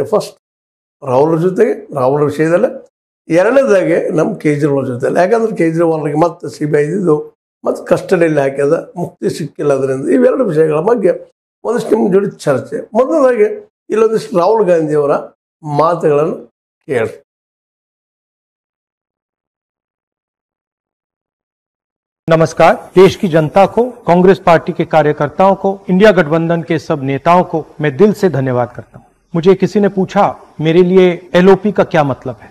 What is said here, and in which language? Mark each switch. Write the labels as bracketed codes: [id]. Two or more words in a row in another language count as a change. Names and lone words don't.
[kn] ಫಸ್ಟ್ ರಾಹುಲ್ ಜೊತೆಗೆ ರಾಹುಲ್ ವಿಷಯದಲ್ಲೇ, ಎರಡನೇದಾಗೆ ನಮ್ಮ ಕೇಜ್ರಿವಾಲ್ ಜೊತೆಯಲ್ಲಿ. ಯಾಕಂದ್ರೆ ಕೇಜ್ರಿವಾಲ್ರಿಗೆ ಮತ್ತೆ CBI ಇದ್ದು ಮತ್ತು ಕಸ್ಟಡಿಯಲ್ಲಿ ಹಾಕ್ಯದ, ಮುಕ್ತಿ ಸಿಕ್ಕಿಲ್ಲ. ಅದರಿಂದ ಇವೆರಡು ವಿಷಯಗಳ ಬಗ್ಗೆ ಒಂದಿಷ್ಟು ನಿಮ್ಮ ಜೋಡಿ ಚರ್ಚೆ. ಮೊದಲದಾಗಿ ಇಲ್ಲೊಂದಿಷ್ಟು ರಾಹುಲ್ ಗಾಂಧಿಯವರ ಮಾತುಗಳನ್ನು ಕೇಳಿ. [hi] नमस्कार। देश की जनता को, कांग्रेस पार्टी के कार्यकर्ताओं को, इंडिया गठबंधन के सब नेताओं को मैं दिल से धन्यवाद करता हूं। मुझे किसी ने पूछा मेरे लिए LOP का क्या मतलब है।